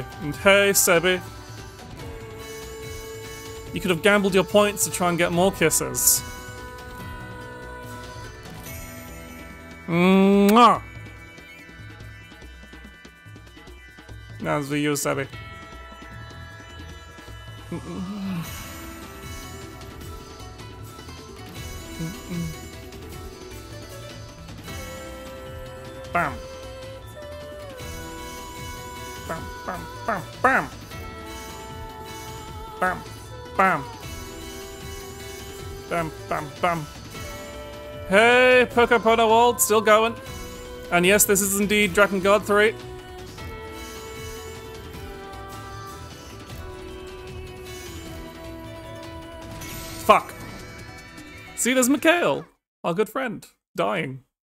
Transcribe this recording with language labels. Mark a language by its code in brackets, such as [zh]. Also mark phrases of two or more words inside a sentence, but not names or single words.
[en] And hey, Sebi, you could have gambled your points to try and get more kisses. Mwah! Now it's for you, Sebi. Bam. Bam, bam, bam, bam. Bam, bam. Bam, bam, bam. Hey, Pokepono World, still going. And yes, this is indeed Drakengard 3. Fuck. See, there's Mikhail, our good friend, dying.